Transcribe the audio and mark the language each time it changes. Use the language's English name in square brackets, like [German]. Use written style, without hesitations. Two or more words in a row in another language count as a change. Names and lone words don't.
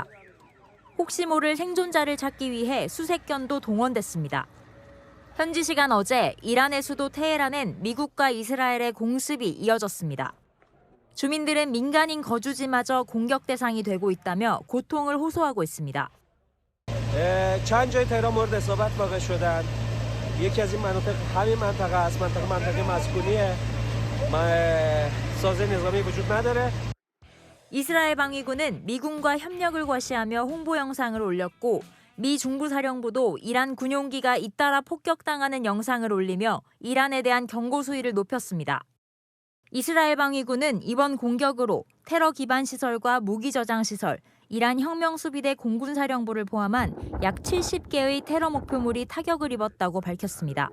[Korean] 혹시 모를 생존자를 찾기 위해 수색견도 동원됐습니다. 현지 시간 어제 이란의 수도 테헤란엔 미국과 이스라엘의 공습이 이어졌습니다. 주민들은 민간인 거주지마저 공격 대상이 되고 있다며 고통을 호소하고 있습니다. [Persian] چند جای تهران مورد اصابت واقع شدن. یکی از این مناطق همین منطقه است. منطقه مسکونیه. سازه نظامی وجود نداره. [Korean] 이스라엘 방위군은 미군과 협력을 과시하며 홍보 영상을 올렸고 미 중부사령부도 이란 군용기가 잇따라 폭격당하는 영상을 올리며 이란에 대한 경고 수위를 높였습니다. 이스라엘 방위군은 이번 공격으로 테러 기반 시설과 무기 저장 시설, 이란 혁명수비대 공군사령부를 포함한 약 70개의 테러 목표물이 타격을 입었다고 밝혔습니다.